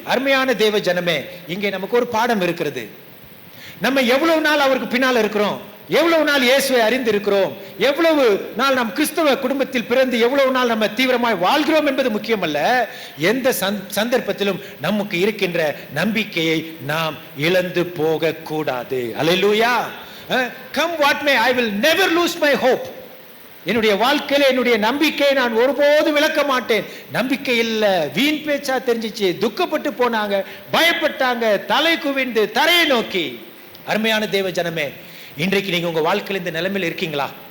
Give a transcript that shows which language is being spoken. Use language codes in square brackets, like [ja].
[ta] அருமையான தேவ ஜனமே, இங்கே நமக்கு ஒரு பாடம் இருக்கிறது. நம்ம எவ்வளவு நாள் அவருக்கு பின்னால் இருக்கிறோம், எவ்வளவு நாள் இயேசுவை அறிந்து இருக்கிறோம், எவ்வளவு நாள் நம் கிறிஸ்தவ குடும்பத்தில் பிறந்து எவ்வளவு நாள் நம்ம தீவிரமாய் வாழ்கிறோம் என்பது முக்கியமல்ல. எந்த சந்தர்ப்பத்திலும் நமக்கு இருக்கின்ற நம்பிக்கையை நாம் இழந்து போக கூடாது. அல்லேலூயா. [en] Come what may, I will never lose my hope. [ta] என்னுடைய வாழ்க்கையில என்னுடைய நம்பிக்கையை நான் ஒருபோதும் இழக்க மாட்டேன். நம்பிக்கை இல்ல, வீண் பேச்சா தெரிஞ்சிச்சு, துக்கப்பட்டு போனாங்க, பயப்பட்டாங்க, தலை குவிந்து தரையை நோக்கி. அருமையான தேவ ஜனமே, இன்றைக்கு நீங்க உங்க வாழ்க்கையில இந்த நிலைமையில இருக்கீங்களா?